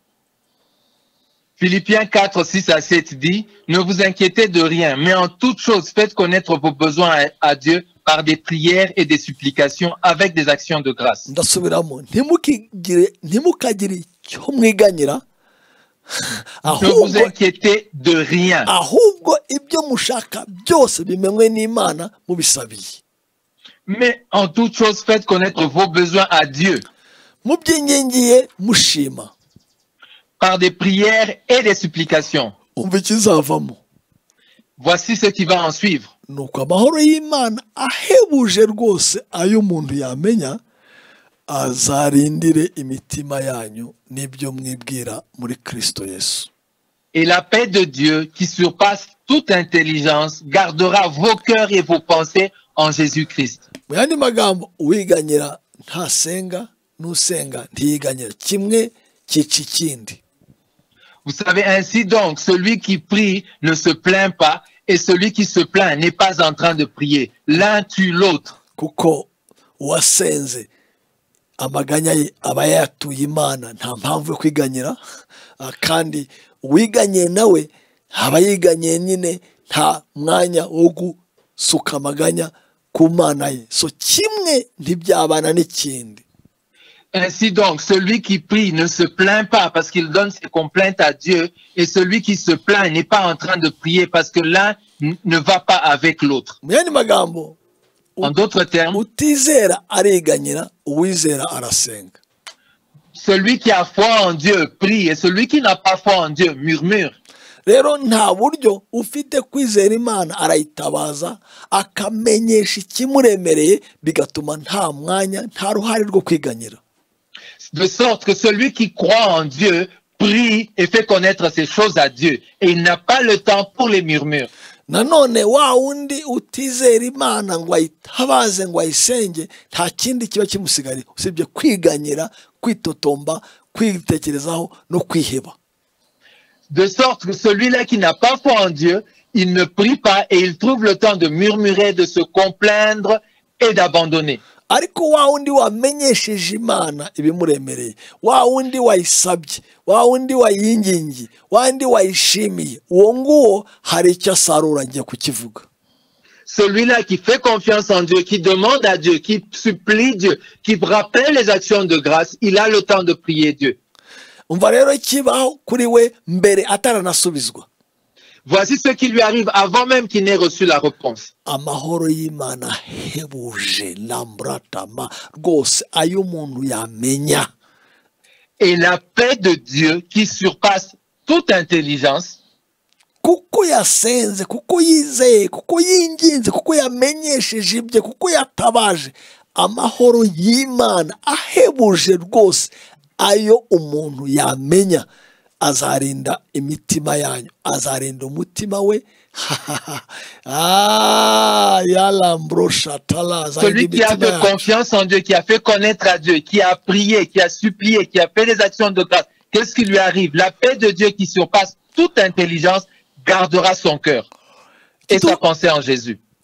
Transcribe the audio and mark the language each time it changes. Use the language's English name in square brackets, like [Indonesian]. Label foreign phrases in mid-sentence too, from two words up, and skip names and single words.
[French] Philippiens 4:6-7 dit, ne vous inquiétez de rien, mais en toute chose faites connaître vos besoins à Dieu par des prières et des supplications avec des actions de grâce. [Kinyarwanda] Ndasubiramo, ntimukagire icyo mwiganyira, [French] ne vous inquiétez de rien. [Kinyarwanda] Ahubwo ibyo mushaka byose bimenywe n'Imana, mubisabiye. [French] Mais en toute chose faites connaître vos besoins à Dieu. [Kinyarwanda] Mubyingingiye, mushima. [French] Par des prières et des supplications. Voici ce qui va en suivre. [Kinyarwanda] Nuko amahoro y'Imana ahebuje rwose ayo umuntu yamenya azarindire imitima yanyu n'ibyo mwibwira muri Kristo Yesu. [French] Et la paix de Dieu qui surpasse toute intelligence gardera vos cœurs et vos pensées en Jésus-Christ. [Kinyarwanda] Mu yandi magambo, uwiganyira ntasenga, n'usenga ntiyiganyira, kimwe cyica ikindi. [French] Vous savez, ainsi donc, celui qui prie ne se plaint pas et celui qui se plaint n'est pas en train de prier. L'un tue l'autre. [Kinyarwanda] Kuko wasenze amaganya ye aba yatuye Imana, nta mpamvu yo kwiganyira, kandi wiganye nawe aba yiganye nyine, nta mwanya wo gusuka amaganya ku Mana ye. So kimwe ntibyabana n'ikindi. [French] Ainsi donc, celui qui prie ne se plaint pas parce qu'il donne ses complaintes à Dieu, et celui qui se plaint n'est pas en train de prier parce que l'un ne va pas avec l'autre. En d'autres termes, celui qui a foi en Dieu prie, et celui qui n'a pas foi en Dieu murmure. [Kinyarwanda] Rero nta buryo ufite kwizera Imana arayitabaza akamenyesha ikimuremereye bigatuma nta mwanya nta ruhare rwo kwiganyira. [French] De sorte que celui qui croit en Dieu prie et fait connaître ces choses à Dieu, et il n'a pas le temps pour les murmures. [Kinyarwanda] Nanone wa wundi utizera Imana ngo ayitabaze ngo ayisenge, nta kindi kiba kimusigariye usibye kwiganyira, kwitotomba, kwitekerezaho no kwiheba. [French] De sorte que celui-là qui n'a pas foi en Dieu, il ne prie pas et il trouve le temps de murmurer, de se complaindre et d'abandonner. [Kinyarwanda] Ariko wa wundi wamenyesheje Imana ibimuremereye, wa wundi wayisabye, wa wundi wayingingiye, wa wundi wayishimiye, uwo nguwo hari icyo asarura ngiye kukivuga. [French] Celui-là qui fait confiance en Dieu, qui demande à Dieu, qui supplie Dieu, qui rappelle les actions de grâce, il a le temps de prier Dieu. [Kinyarwanda] Umva rero kibaho kuri we mbere ataranasubizwa. [French] Voici ce qui lui arrive avant même qu'il n'ait reçu la réponse. [Kinyarwanda] Amahoro y'Imana hebuje lambratama rwose ayo umuntu yamenya. [French] Et la paix de Dieu qui surpasse toute intelligence, [Kinyarwanda] kuko yasenze, kuko yizeye, kuko yinginze, kuko yamenyesheje ibye, kuko yatabaje, amahoro y'Imana ahebuje rwose ayo umuntu yamenya azarinda imitima yanyu, azarinda umutima we. [French] Celui qui a fait confiance en Dieu, qui a fait connaître à Dieu, qui a prié, qui a supplié, qui a fait des actions de grâce, qu'est-ce qui lui arrive? La paix de Dieu qui surpasse toute intelligence gardera son cœur et sa pensée en Jésus.